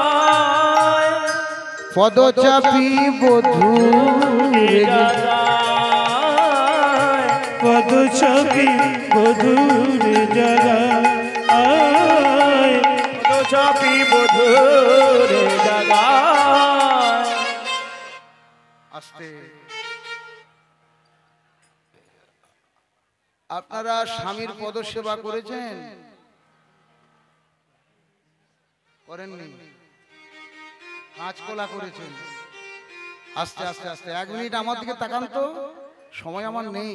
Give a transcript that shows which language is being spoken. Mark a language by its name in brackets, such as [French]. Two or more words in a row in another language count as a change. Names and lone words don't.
[Bangla] পদচাপি বধুরে জাগা পদচাপি বধুরে জাগা পদচাপি বধুরে জাগা আস্তে আপনারা স্বামীর পদসেবা করেছেন করেননি কাঁচকলা করেছেন আস্তে আস্তে আস্তে 1 মিনিট আমার দিকে তাকান তো সময় আমার নেই